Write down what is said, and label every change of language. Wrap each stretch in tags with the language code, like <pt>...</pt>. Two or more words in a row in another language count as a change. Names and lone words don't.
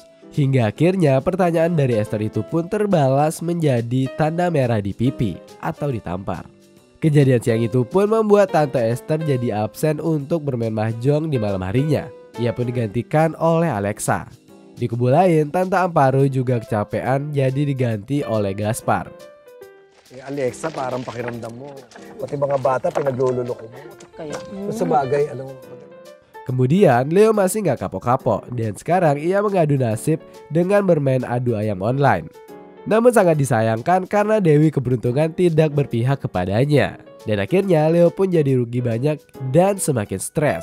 <id>Hingga akhirnya pertanyaan dari Esther itu pun terbalas menjadi tanda merah di pipi atau ditampar. Kejadian siang itu pun membuat Tante Esther jadi absen untuk bermain mahjong di malam harinya. Ia pun digantikan oleh Alexa. Di kubu lain, Tante Amparo juga kecapean jadi diganti oleh Gaspar.</id> <tl>Alexa, parang pakiramdam mo. Pati mga bata, pinaglululoko mo. Kaya. Sa bagay, alam mo.</tl> <id>Kemudian Leo masih gak kapok-kapok dan sekarang ia mengadu nasib dengan bermain adu ayam online. Namun sangat disayangkan karena Dewi Keberuntungan tidak berpihak kepadanya. Dan akhirnya Leo pun jadi rugi banyak dan semakin stres.</id>